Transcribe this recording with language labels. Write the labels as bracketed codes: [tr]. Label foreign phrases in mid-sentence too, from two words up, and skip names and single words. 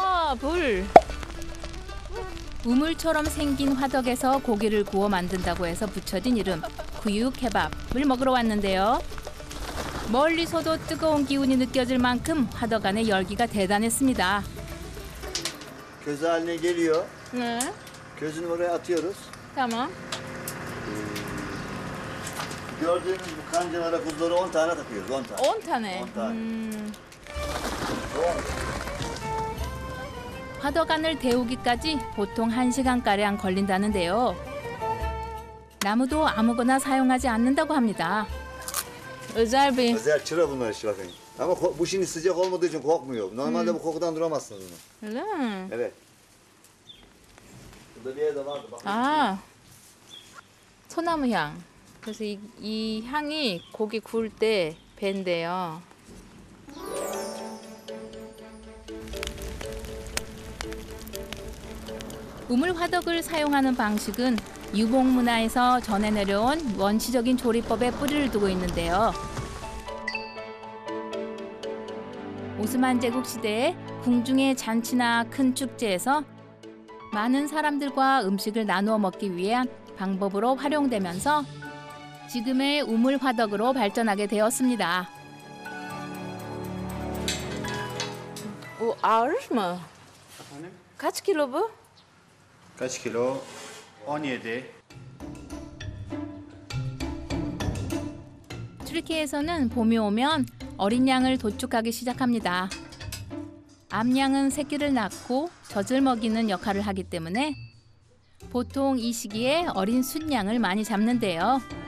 [ko] 와, 불. 우물처럼 생긴 화덕에서 고기를 구워 만든다고 해서 붙여진 이름 구유 케밥을 먹으러 왔는데요. 멀리서도 뜨거운 기운이 느껴질 만큼 화덕 안의 열기가 대단했습니다. [tr] Köz haline geliyor. [ko] 네. [tr] Közünü oraya atıyoruz. tamam. Gördüğünüz bu kancalara kuzuları 10 tane takıyoruz. 10 tane. 10 tane. 10 tane. [ko] 화덕안을 데우기까지 보통 1시간가량 걸린다는데요. 나무도 아무거나 사용하지 않는다고 합니다. [tr] özel bir. Özel çıra bunlar işte bakın. Ama bu şimdi sıcak olmadığı için kokmuyor. Normalde bu kokudan duramazsınız bunu. Öyle mi? Evet. Burada bir yerde vardı bak. [ko] 아, 소나무 향. 그래서 이 향이 고기 구울 때 밴대요. 우물 화덕을 사용하는 방식은 유목 문화에서 전해 내려온 원시적인 조리법에 뿌리를 두고 있는데요. 오스만 제국 시대에 궁중의 잔치나 큰 축제에서 많은 사람들과 음식을 나누어 먹기 위한 방법으로 활용되면서 지금의 우물 화덕으로 발전하게 되었습니다. [tr] ağır mı? Efendim? Kaç kilo bu? Kaç kilo? 17. [ko] 튀르키예에서는 봄이 오면 어린 양을 도축하기 시작합니다. 암양은 새끼를 낳고 젖을 먹이는 역할을 하기 때문에 보통 이 시기에 어린 숫양을 많이 잡는데요.